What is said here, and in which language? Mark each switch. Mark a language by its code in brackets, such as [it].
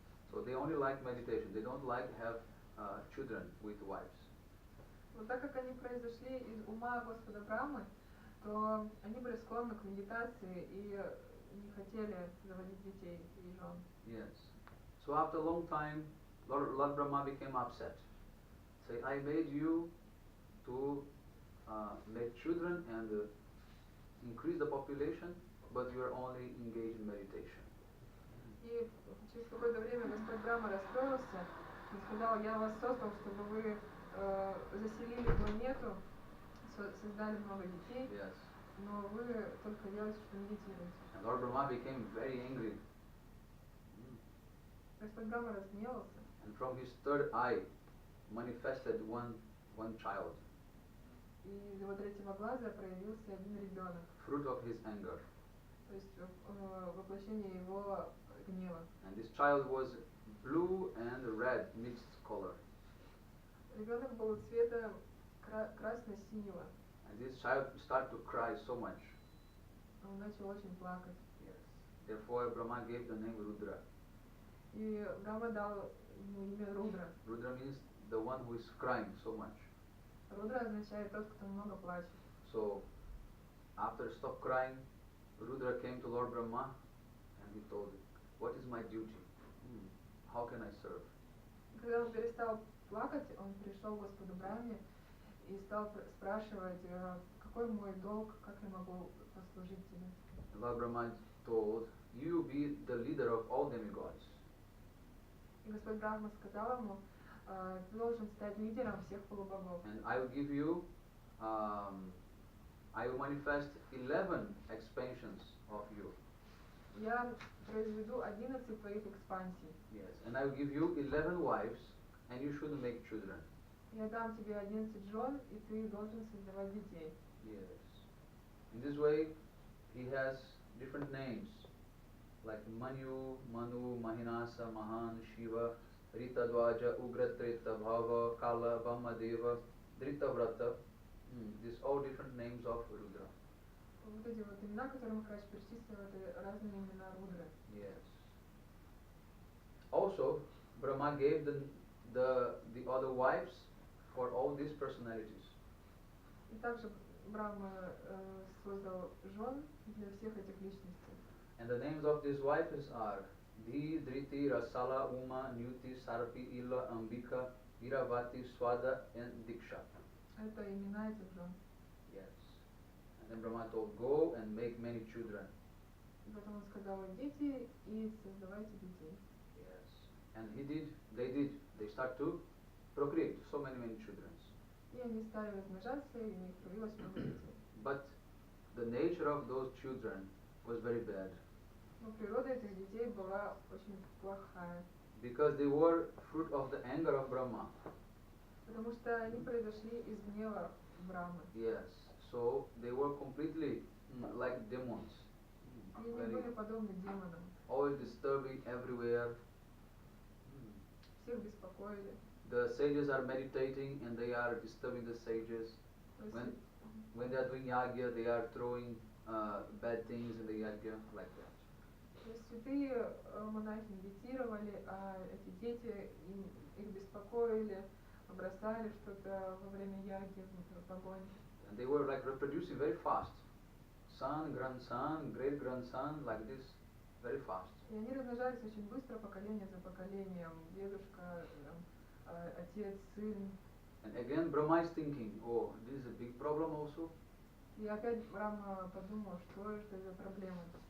[en] So they only like meditation. They don't like have children with wives. [ru] Но так как они произошли из ума Господа Брамы, то они были склонны к медитации и не хотели заводить детей и жен. [en] Yes. So after a long time, Lord Brahma became upset. Say, I made you to make children and increase the population, but you are only engaged in meditation. [ru] И через какое-то время Господь Брахма расстроился и сказал, я вас создал, чтобы вы заселили планету, создали много детей, [en] Yes. [ru] но вы только делаете, что медитируете. [en] And Lord Brahma became very angry. [ru] Господь Брахма разгневался. [en] And from his third eye manifested one child. [ru] И из его третьего глаза проявился один ребенок. [en] Fruit of his anger. [ru] То есть воплощение его гнева. [en] And this child was blue and red mixed color. [ru] Ребенок был цвета красно-синего. [en] And this child started to cry so much. [ru] Он начал очень плакать. [en] Yes. Therefore Brahma gave the name Rudra. [ru] И Брахма дал ему имя Рудра. [en] Rudra means the one who is crying so much. [ru] Рудра означает тот, кто много плачет. [en] So after stop crying, Rudra came to Lord Brahma and he told him, what is my duty? How can I serve? [ru] Когда он перестал плакать, он пришел к Господу Брахме и стал спрашивать, какой мой долг, как я могу послужить тебе. [en] Lord Brahma told, you be the leader of all demigods. [ru] И Господь Брахма сказал ему, ты должен стать лидером всех полубогов. [en] And I will give you, I will manifest 11 expansions of you. [ru] Я произведу 11 твоих экспансий. [en] Yes, and I will give you 11 wives, and you should make children. [ru] Я дам тебе 11 жен, и ты должен создавать детей. [en] Yes. In this way, he has different names, like Manu, Mahinasa, Mahan, Shiva, Rita Dvaja, Ugra Treta, Bhava, Kala, Vamadeva, Drita Vrata. These all different names of Rudra. [ru] Вот эти вот имена, которые Махарадж перечислил, это разные имена Рудры. [en] Yes. Also, Brahma gave the other wives for all these personalities. [ru] И также Брахма создал жен для всех этих личностей. [en] And the names of these wives are Dhi, Driti, Rasala, Uma, Nyuti, Sarpi, Ila, Ambika, Iravati, Swada, and Diksha. [ru] Это имена этих жен. [en] Yes. And then Brahma told, go and make many children. [ru] Потом он сказал: идите и создавайте детей. [en] Yes. And they start to procreate so many children. [ru] И они стали размножаться, и у них появилось много детей. [en] But the nature of those children was very bad. [ru] Но природа этих детей была очень плохая. [en] Because they were fruit of the anger of Brahma. [ru] Потому что они произошли из гнева Брамы. [en] Yes. So they were completely like demons. [ru] И они были подобны демонам. [en] Always disturbing everywhere. [ru] Всех беспокоили. [en] The sages are meditating and they are disturbing the sages. When they are doing yagya, they are throwing bad things in the yagya, like that. [ru] Святые монахи медитировали, а эти дети их беспокоили, бросали что-то во время яги, в огонь. [en] And they were like reproducing very fast. Son, grandson, great grandson, like this, very fast. [ru] И они размножались очень быстро, поколение за поколением. Дедушка, отец, сын. [en] And again Brahma is thinking, oh, this is a big problem also. [ru] И опять Брахма подумал, что это за проблема.